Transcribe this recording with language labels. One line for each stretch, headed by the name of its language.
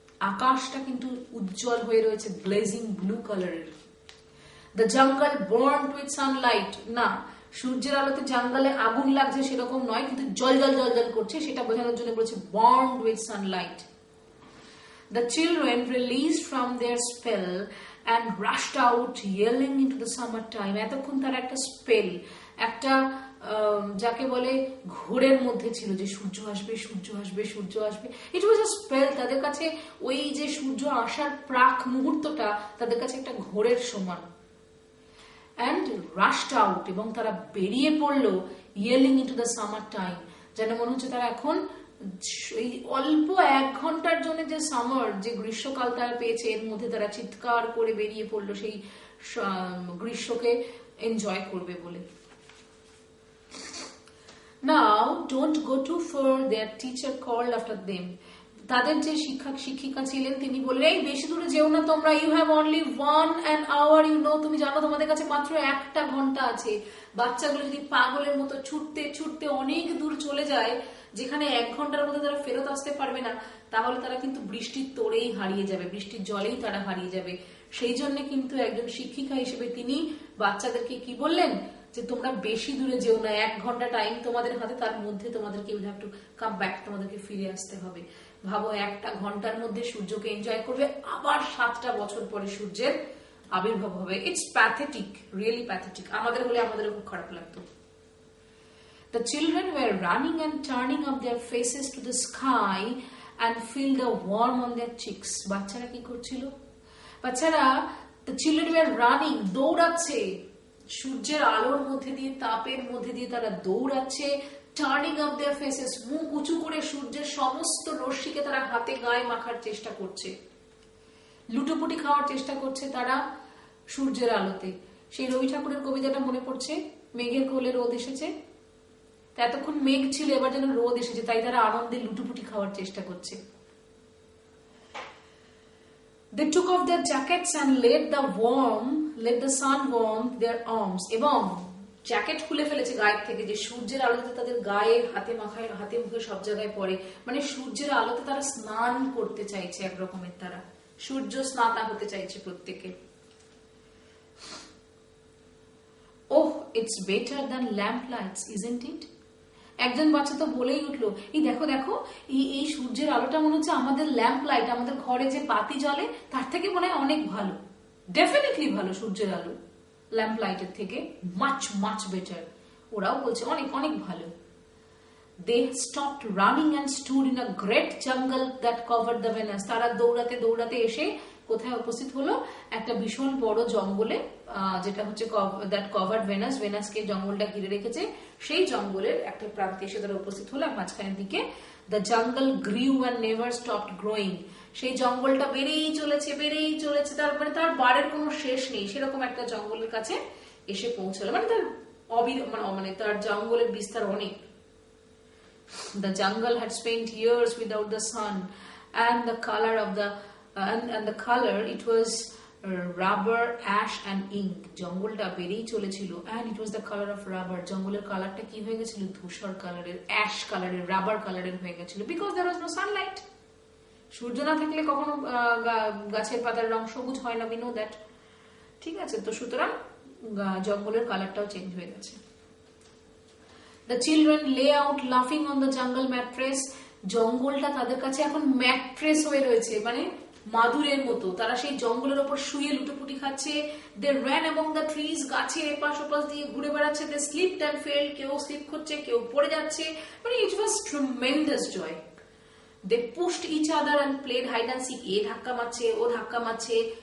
Bangla: আকাশটা কিন্তু উজ্জ্বল হয়ে রয়েছে ব্লেজিং ব্লু কালারের।
English: The jungle burned with sunlight.
Bangla: না, সূর্যের আলোতে জঙ্গলে আগুন লাগছে সেরকম নয়, কিন্তু জল জল জল জল করছে, সেটা বোঝানোর জন্য বলেছে
English: burned with sunlight. The children released from their spell and rushed out yelling into the summertime.
Bangla: এতক্ষণ তারা একটা স্পেল, একটা যাকে বলে ঘোরের মধ্যে ছিল, যে সূর্য আসবে সূর্য আসবে সূর্য আসবে।
English: It was a spell.
Bangla: তাদের কাছে ওই যে সূর্য আসার প্রাক মুহূর্তটা তাদের কাছে একটা ঘোরের সমান।
English: and rushed out,
Bangla: এবং তারা বেরিয়ে পড়লো
English: yelling into the summer time,
Bangla: যেন মনে হচ্ছে তারা এখন এই অল্প 1 ঘন্টার জন্য যে সামার, যে গ্রীষ্মকাল তারা পেয়েছে, এর মধ্যে তারা চিৎকার করে বেরিয়ে পড়লো সেই গ্রীষ্মকে এনজয় করবে বলে।
English: Now don't go too far, their teacher called after them.
Bangla: তাদের যে শিক্ষক শিক্ষিকা ছিলেন তিনি বললেন, এই বেশি দূরে যেও না তোমরা,
English: you have only 1 hour, you know,
Bangla: তুমি জানো তোমাদের কাছে মাত্র 1 ঘন্টা আছে। বাচ্চাগুলো যদি পাগলের মতো ছুটতে ছুটতে অনেক দূর চলে যায়, যেখানে 1 ঘন্টার মধ্যে তারা ফেরত আসতে পারবে না, তাহলে তারা কিন্তু বৃষ্টির তোড়েই হারিয়ে যাবে, বৃষ্টির জলেই তারা হারিয়ে যাবে। সেই জন্য কিন্তু একজন শিক্ষিকা হিসেবে তিনি বাচ্চাদেরকে কি বললেন, যে তোমরা বেশি দূরে যেও না, 1 ঘন্টা টাইম তোমাদের হাতে, তার মধ্যে তোমাদেরকে
English: you have to come back,
Bangla: তোমাদেরকে ফিরে আসতে হবে। ভাবো, 1 ঘন্টার মধ্যে সূর্যকে এনজয় করবে, আবার 7টা বছর পরে সূর্যের আবির্ভাব হবে।
English: It's pathetic, really pathetic.
Bangla: আমাদের হলে আমাদেরও খুব খারাপ লাগতো।
English: The children were running and turning up their faces to the sky and feel the warm on their cheeks.
Bangla: বাচ্চারা কি করছিল? বাচ্চারা,
English: the children were running,
Bangla: দৌড়াচ্ছে, সূর্যের আলোর মধ্যে দিয়ে, তাপের মধ্যে দিয়ে তারা দৌড়াচ্ছে।
English: turning up their faces,
Bangla: মুখ উঁচু করে সূর্যের সমস্ত রশ্মিকে তারা হাতে গায়ে মাখার চেষ্টা করছে, লুটোপুটি খাওয়ার চেষ্টা করছে তারা সূর্যের আলোতে। সেই রবি ঠাকুরের কবিতাটা মনে পড়ছে, মেঘের কোলে রোদ এসেছে। এতক্ষণ মেঘ ছিল, এবার যেন রোদ এসেছে, তাই তারা আনন্দে লুটোপুটি খাওয়ার চেষ্টা করছে।
English: They took off their jackets and let the sun warm their arms.
Bangla: এবং জ্যাকেট খুলে ফেলেছে গায়ের থেকে, যে সূর্যের আলোতে তাদের গায়ে, হাতে মাখায়, হাতে মুখে সব জায়গায় পড়ে, মানে সূর্যের আলোতে তারা স্নান করতে চাইছে এক রকমের, তারা সূর্য স্নাতা হতে চাইছে প্রত্যেকে।
English: Oh, it's better than lamp lights, isn't it?
Bangla: একজন বাচ্চা তো বলেই উঠলো, এই দেখো দেখো, এই সূর্যের আলোটা মনে হচ্ছে আমাদের ল্যাম্প লাইট, আমাদের ঘরে যে বাতি জ্বলে তার থেকে মনে হয় অনেক ভালো। ডেফিনেটলি ভালো সূর্যের আলো ল্যাম্প লাইটের থেকে,
English: Much much better.
Bangla: ওরাও বলছে অনেক অনেক ভালো।
English: They stopped running and stood in a great jungle that covered the Venus.
Bangla: তারা দৌড়াতে দৌড়াতে এসে কোথায় উপস্থিত হলো? একটা ভীষণ বড় জঙ্গলে, যেটা হচ্ছে
English: that covered Venus,
Bangla: ভেনাসকে জঙ্গলটা ঘিরে রেখেছে, সেই জঙ্গলের একটা প্রান্তে এসে তারা উপস্থিত হলো। মাঝখানের দিকে
English: the jungle grew and never stopped growing,
Bangla: সেই জঙ্গলটা বেড়েই চলেছে বেড়েই চলেছে, তারপরে তার বাড়ের কোনো শেষ নেই, সেরকম একটা জঙ্গলের কাছে এসে পৌঁছলো, মানে তার মানে তার জঙ্গলের বিস্তার অনেক।
English: The jungle had spent years without the sun, and the color of the and the color, it was rubber, ash and ink.
Bangla: জঙ্গলটা বেড়েই চলেছিল,
English: and it was the color of rubber.
Bangla: জঙ্গলের কালারটা কি হয়ে গেছিল? ধূসর কালারের, অ্যাশ কালারের, রাবার কালারের হয়ে গেছিল,
English: because there was no sunlight.
Bangla: সূর্য না থাকলে কখনো গাছের পাতার রং সবুজ হয় না,
English: we know that.
Bangla: ঠিক আছে, তো সুতরাং জঙ্গলের কালারটাও চেঞ্জ হয়ে গেছে।
English: The children lay out laughing on the jungle mattress.
Bangla: জঙ্গলটা তাদের কাছে এখন ম্যাট্রেস হয়ে রয়েছে, মানে মাদুরের মতো। তারা সেই জঙ্গলের ওপর শুয়ে লুটোপুটি খাচ্ছে।
English: They ran among the trees,
Bangla: গাছের এপাশ ওপাশ দিয়ে ঘুরে বেড়াচ্ছে।
English: They slipped and fell,
Bangla: কেউ স্লিপ করছে, কেউ পড়ে যাচ্ছে, মানে
English: it was tremendous joy. They pushed each other and played hide and seek.
Bangla: এ ধাক্কা মারছে, ও ধাক্কা মারছে,